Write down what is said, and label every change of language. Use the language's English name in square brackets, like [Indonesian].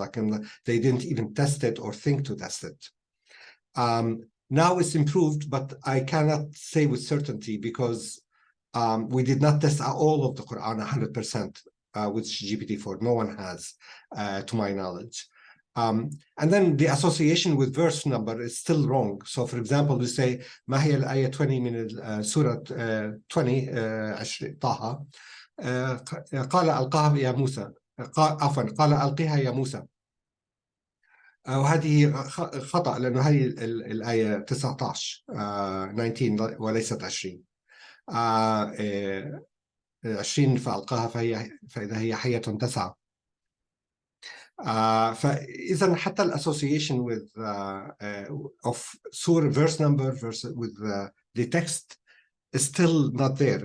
[English] They didn't even test it or think to test it. Now it's improved, but I cannot say with certainty because we did not test all of the Quran 100% with GPT-4. No one has, to my knowledge. And then the association with verse number is still wrong. So, for example, we say [Arabic] ما هي الآية 20 من سورة 20 طه قال ألقاها يا موسى عفوا قال ألقيها يا موسى. وهذه خطأ لأنه هذه الآية 19 وليست 20. 20 فألقاها فإذا هي حية تسعى. فإذا حتى الأسوسيشن [English] with of surah verse number versus with the text is still not there.